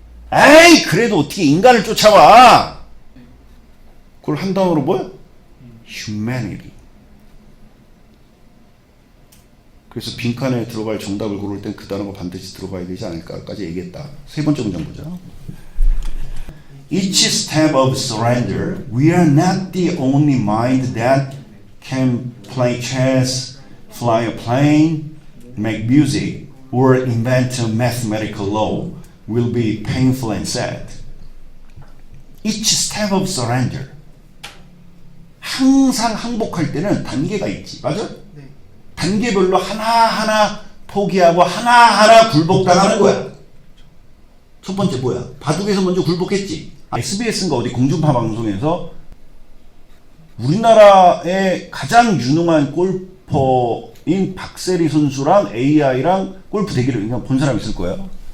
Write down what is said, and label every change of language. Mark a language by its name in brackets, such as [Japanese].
[Korean] 에이 그래도 어떻게 인간을 쫓아와? 그걸 한 단어로 뭐야? humanity. 그래서 빈칸에 들어갈 정답을 고를 땐 그 단어가 반드시 들어가야 되지 않을까까지 얘기했다. 세 번째 문장 보죠. [English] Each step of surrender, we are not the only mind that can play chess, fly a plane, make music, or invent a mathematical law, will be painful and sad. Each step of surrender. [Korean] 항상 항복할 때는 단계가 있지. 맞아? 네. 단계별로 하나하나 포기하고 하나하나 굴복당하는 거야. 첫 번째 뭐야? 바둑에서 먼저 굴복했지. SBS인가 어디 공중파 방송에서 우리나라의 가장 유능한 골퍼인 박세리 선수랑 AI랑 골프 대결을 그냥 본 사람 있을 거예요.